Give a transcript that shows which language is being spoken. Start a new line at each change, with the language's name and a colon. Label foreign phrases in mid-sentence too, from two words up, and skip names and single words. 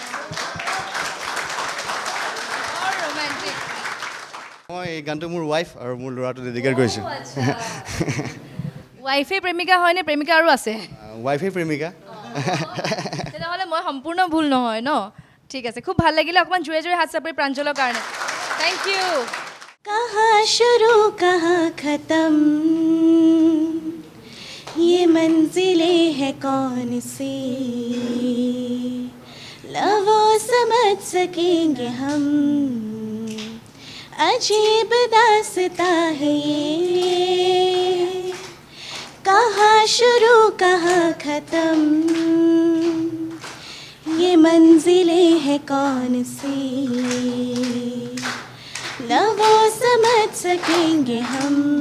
Assamese: মই এই গানটো মোৰ ৱাইফ আৰু মোৰ ল'ৰাটো ডেডিকেট কৰিছোঁ ৱাইফে প্ৰেমিকা হয় নে প্ৰেমিকা আৰু আছে ৱাইফে প্ৰেমিকা তেতিয়াহ'লে মই সম্পূৰ্ণ ভুল নহয় ন ঠিক আছে খুব ভাল লাগিলে অকণমান জোৰে জোৰে হাত চাপৰি প্ৰাঞ্জলৰ কাৰণে
English: thank you
Hindi: कहाँ शुरू कहाँ खत्म ये मंजिलें हैं कौन सी लवो समझ सकेंगे हम अजीब दास्ता है ये कहाँ शुरू कहाँ खत्म ये मंजिलें हैं कौन सी न वो समझ सकेंगे हम